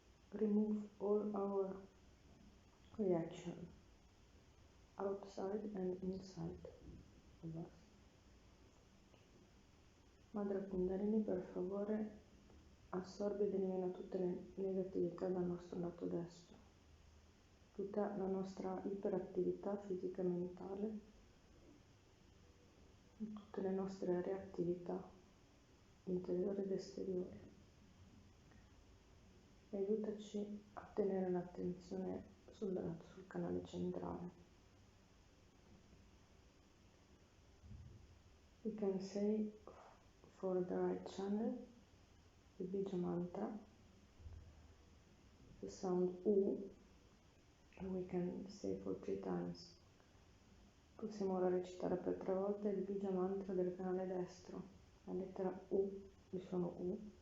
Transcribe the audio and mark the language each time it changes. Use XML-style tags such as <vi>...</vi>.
<en>Remove all our reaction outside and inside of us.</en> <it>Madre Kundalini, per favore, assorbi ed elimina tutte le negatività dal nostro lato destro, tutta la nostra iperattività fisica e mentale, tutte le nostre reattività interiori ed esteriori. E aiutaci a tenere l'attenzione sul canale centrale.</it> <en>We can say for the right channel the Bija mantra, the sound U, and we can say for 3 times.</en> <it>Possiamo ora recitare per 3 volte il Bija mantra del canale destro, la lettera U, il suono U.</it>